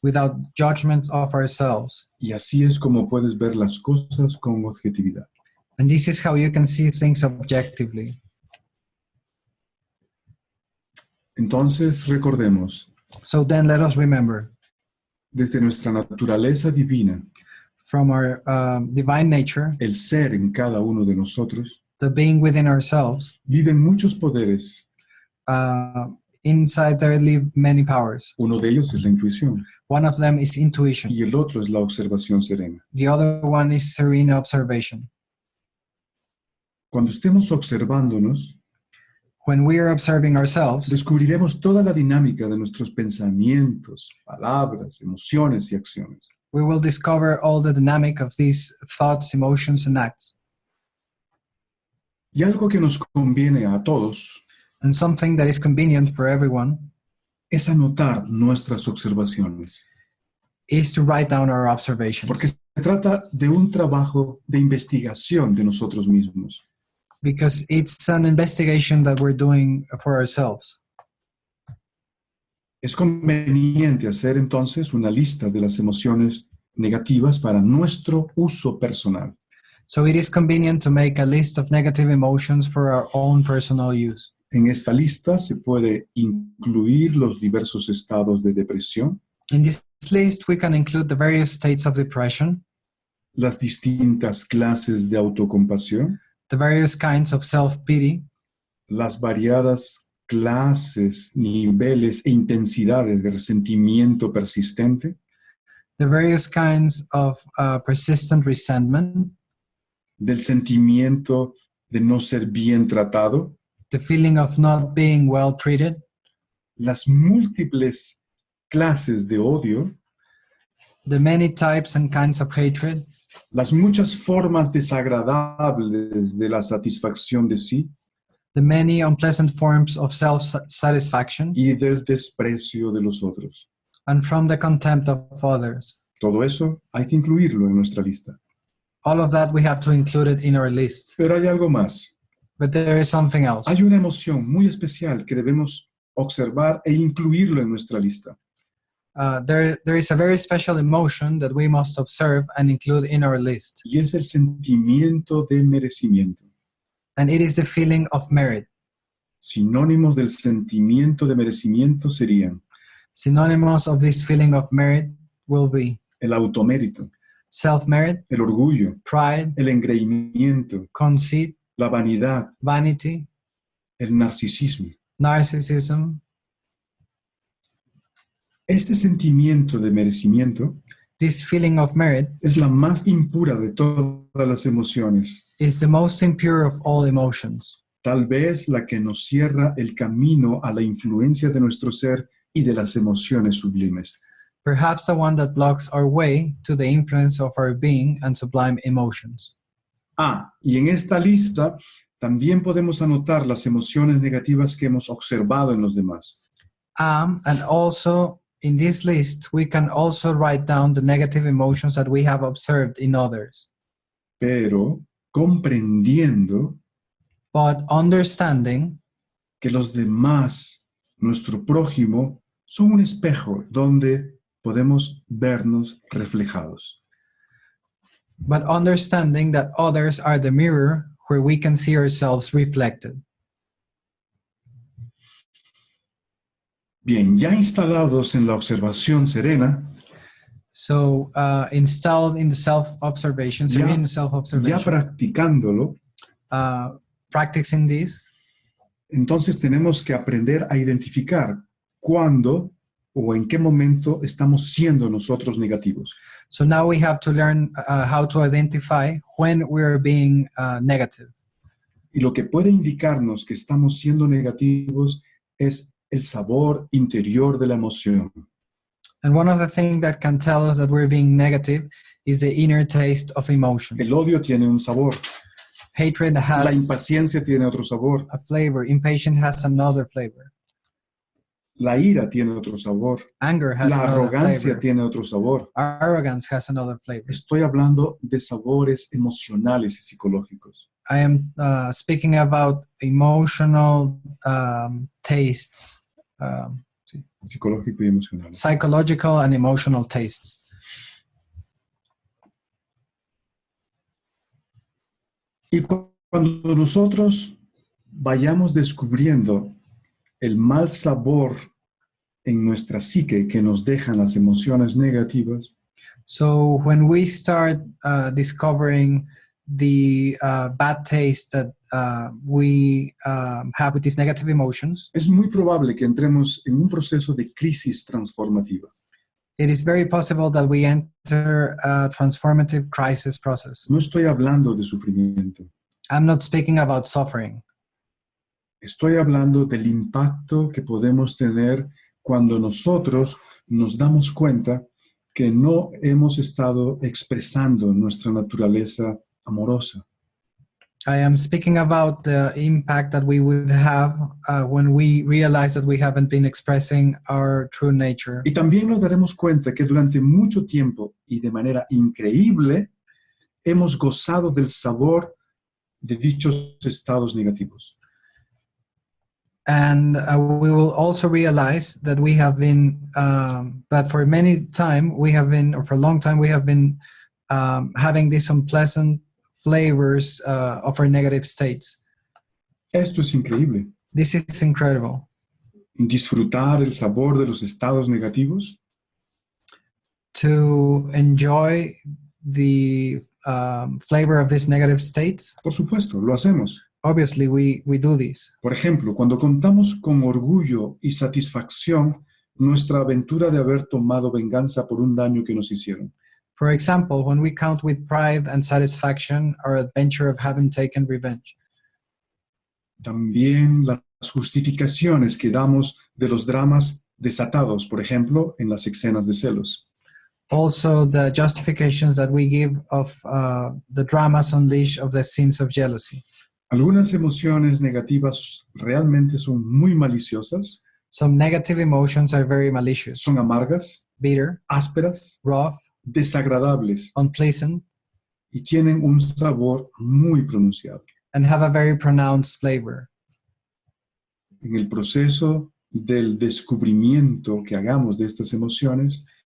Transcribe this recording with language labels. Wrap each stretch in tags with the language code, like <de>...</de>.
<en>without judgment of ourselves.</en> <es>Y así es como puedes ver las cosas con objetividad.</es> <en>And this is how you can see things objectively.</en> <es>Entonces, recordemos,</es> <en>So then let us remember,</en> <es>desde nuestra naturaleza divina,</es> <en>from our divine nature,</en> <es>el ser en cada uno de nosotros,</es> <en>the being within ourselves,</en> <es>viven muchos poderes.</es> <en>inside there live many powers.</en> <es>Uno de ellos es la intuición</es> <en>One of them is intuition.</en> <es>y el otro es la observación serena.</es> <en>The other one is serene observation.</en> <es>Cuando estemos observándonos,</es> <en>When we are observing ourselves,</en> <es>descubriremos toda la dinámica de nuestros pensamientos, palabras, emociones y acciones.</es> <en>we will discover all the dynamic of these thoughts, emotions, and acts.</en> <es>Y algo que nos conviene a todos</es> <en>And something that is convenient for everyone</en> <es>es anotar nuestras observaciones,</es> <en>is to write down our observations.</en> <es>porque se trata de un trabajo de investigación de nosotros mismos.</es> <en>Because it's an investigation that we're doing for ourselves.</en> <es>Es conveniente hacer entonces una lista de las emociones negativas para nuestro uso personal.</es> <en>So it is convenient to make a list of negative emotions for our own personal use.</en> <es>En esta lista se puede incluir los diversos estados de depresión,</es> <en>In this list, we can include the various states of depression,</en> <es>las distintas clases de autocompasión,</es> <en>the various kinds of self-pity,</en> <es>las variadas clases, niveles e intensidades de resentimiento persistente,</es> <en>the various kinds of persistent resentment,</en> <es>del sentimiento de no ser bien tratado,</es> <en>the feeling of not being well treated,</en> <es>las múltiples clases de odio,</es> <en>the many types and kinds of hatred,</en> <es>las muchas formas desagradables de la satisfacción de sí</es> <en>the many unpleasant forms of self-satisfaction,</en> <es>y del desprecio de los otros.</es> <en>and from the contempt of others.</en> <es>Todo eso hay que incluirlo en nuestra lista.</es> <en>All of that we have to include it in our list.</en> <es>Pero hay algo más.</es> <en>But there is something else.</en> <es>Hay una emoción muy especial que debemos observar e incluirlo en nuestra lista.</es> <en>There is a very special emotion that we must observe and include in our list.</en> <es>Y es el sentimiento de merecimiento.</es> <en>And it is the feeling of merit.</en> <es>Sinónimos del sentimiento de merecimiento serían</es> <en>Synonymous of this feeling of merit will be</en> <es>el automérito,</es> <en>self-merit,</en> <es>el orgullo,</es> <en>pride,</en> <es>el engreimiento,</es> <en>conceit,</en> <es>la vanidad,</es> <en>vanity,</en> <es>el narcisismo.</es> <en>narcissism.</en> <es>Este sentimiento de merecimiento</es> <en>This feeling of merit</en> <es>es la más impura de todas las emociones,</es> <en>is the most impure of all emotions,</en> <es>tal vez la que nos cierra el camino a la influencia de nuestro ser y de las emociones sublimes.</es> <en>perhaps the one that blocks our way to the influence of our being and sublime emotions.</en> <es>Y en esta lista también podemos anotar las emociones negativas que hemos observado en los demás.</es> <en>And also in this list, we can also write down the negative emotions that we have observed in others.</en> <es>Pero comprendiendo</es> <en>But understanding</en> <es>que los demás, nuestro prójimo, son un espejo donde podemos vernos reflejados.</es> <en>but understanding that others are the mirror where we can see ourselves reflected.</en> <es>Bien, ya instalados en la observación serena,</es> <en>So installed in the self-observation,</en> <es>Ya-</es> <en>serene</en> <es>ya</es> <en>self-observation,</en> <es>practicándolo,</es> <en>practicing this,</en> <es>entonces tenemos que aprender a identificar cuándo o en qué momento estamos siendo nosotros negativos.</es> <en>so now we have to learn how to identify when we're being negative.</en> <es>Y lo que puede indicarnos que estamos siendo negativos es el sabor interior de la emoción.</es> <en>And one of the things that can tell us that we're being negative is the inner taste of emotion.</en> <es>El odio tiene un sabor,</es> <en>Hatred</en> <es>la</es> <en>has</en> <es>impaciencia tiene otro sabor,</es> <en>a flavor. Impatience has another flavor.</en> <es>la ira tiene otro sabor,</es> <en>Anger has</en> <es>la</es> <en>another</en> <es>arrogancia</es> <en>flavor.</en> <es>tiene otro sabor.</es> <en>Arrogance has another flavor.</en> <es>Estoy hablando de sabores emocionales y psicológicos.</es> <en>I am speaking about emotional tastes,</en> <es>Psicológico y emocional.</es> <en>psychological and emotional tastes.</en> <es>Y cuando nosotros vayamos descubriendo el mal sabor en nuestra psique que nos dejan las emociones negativas,</es> <en>So when we start discovering the bad taste that we have with these negative emotions,</en> <es>es muy probable que entremos en un proceso de crisis transformativa.</es> <en>it is very possible that we enter a transformative crisis process.</en> <es>No estoy hablando de sufrimiento.</es> <en>I'm not speaking about suffering.</en> <es>Estoy hablando del impacto que podemos tener cuando nosotros nos damos cuenta que no hemos estado expresando nuestra naturaleza amorosa.</es> <en>I am speaking about the impact that we would have when we realize that we haven't been expressing our true nature.</en> <es>Y también nos daremos cuenta que durante mucho tiempo y de manera increíble hemos gozado del sabor de dichos estados negativos.</es> <en>And we will also realize that we have been, that for many time we have been, or for a long time we have been having these unpleasant flavors of our negative states.</en> <es>Esto es increíble.</es> <en>This is incredible.</en> <es>Disfrutar el sabor de los estados negativos</es> <en>To enjoy the flavor of these negative states,</en> <es>por supuesto, lo hacemos.</es> <en>obviously we do this.</en> <es>Por ejemplo, cuando contamos con orgullo y satisfacción nuestra aventura de haber tomado venganza por un daño que nos hicieron.</es> <en>For example, when we count with pride and satisfaction our adventure of having taken revenge.</en> <es>También las justificaciones que damos de los dramas desatados, por ejemplo, en las escenas de celos.</es> <en>Also, the justifications that we give of the dramas unleashed of the sins of jealousy.</en> <es>Algunas emociones negativas realmente son muy maliciosas,</es> <en>Some negative emotions are very malicious,</en> <es>son amargas,</es> <en>bitter,</en> <es>ásperas,</es> <en>rough,</en> <es>desagradables</es> <en>unpleasant,</en> <es>y tienen un sabor muy pronunciado.</es> <en>and have a very pronounced flavor.</en> <es>En el proceso del descubrimiento que hagamos de estas emociones,</es>